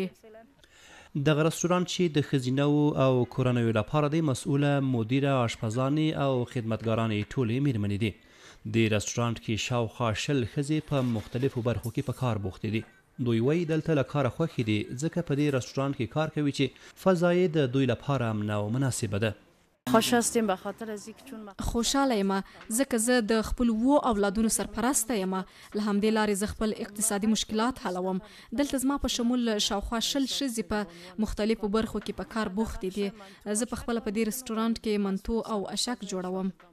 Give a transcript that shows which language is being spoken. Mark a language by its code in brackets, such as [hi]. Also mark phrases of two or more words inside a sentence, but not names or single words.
[ps] دغه رستورانت چې د ښځینو او کورنیو لپاره دی مسؤله مدیره، اشپزانې او خدمتګارانې ټولې میرمنې دي. د رستورانت کې شاوخوا 20 ښځې په مختلفو برخو کې په کار بوختې دي. دوی وایي دلته له کاره خوښې دي ځکه په دې رستورانت کې کار کوي چې فضا یې د دوی لپاره امنه او مناسبه ده. [fa] خوش هستیم به خاطر از اینکه چون [ps] خوشحاله یم ځکه زه د خپل اولادونو سرپرسته یم. له همدې لارې زه خپل اقتصادي مشکلات حلوم. دلته زما په شمول شاوخوا 20 ښځې په مختلفو برخو کې په کار بوختې دي. زه په خپله په دې رستورانت کې منتو او اشک جوړوم.